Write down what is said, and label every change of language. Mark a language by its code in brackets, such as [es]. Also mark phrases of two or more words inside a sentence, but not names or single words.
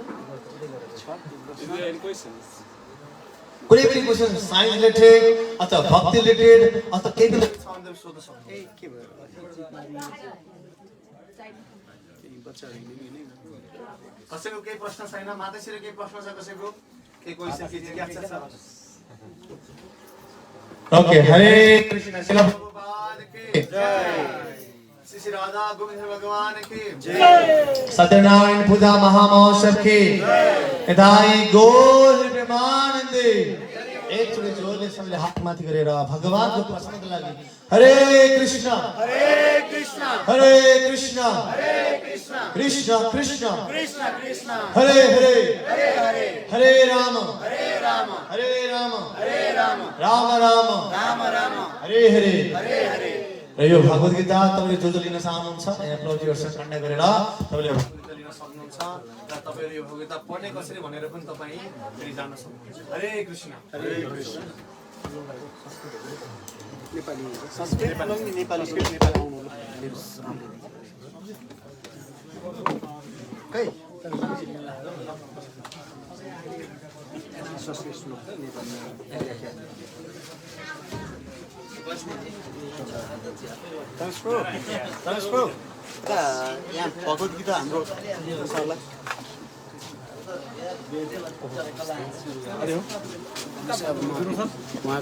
[ne] कुनै पनि क्वेसन [en] science related [ne] अथवा भक्ति रिलेटेड अथवा केही पनि कसैको केही प्रश्न छैन? माताश्री केही प्रश्न छ कसैको? केही क्वेसन, केही जिज्ञासा छ? ओके, [sa] हरे कृष्ण। [hi] शिला प्रभुपाद की जय। श्री राधा गोविंद भगवान की जय। सत्यनारायण पूजा महामहोत्सव की जय। [ne] यदाई गौर प्रेमानंदे। एकचोटि जोरले सबैले हात माथि गरेर भगवानको प्रसन्नताको लागि [sa] हरे कृष्ण, हरे कृष्ण, हरे कृष्ण, हरे कृष्ण, कृष्ण कृष्ण, कृष्ण कृष्ण, हरे हरे, हरे हरे, हरे राम, हरे राम, हरे राम, हरे राम, राम राम, राम राम, हरे हरे, हरे हरे। [ne] र यो भगवत गीता तपाईँले जो लिन चाहनुहुन्छ यहाँ प्रभुजीहरूसँग कन्ट्याक्ट गरेर तपाईँले भगवत गीता लिन सक्नुहुन्छ। र तपाईँले यो भगवत गीता पढ्ने कसरी भनेर पनि तपाईँ फेरि जान्न सक्नुहुन्छ। [sa] हरे कृष्ण, हरे कृष्ण। [ne] नेपाली संस्कृत नेपाली खै यहाँ भगवत गीता हाम्रो सरलाई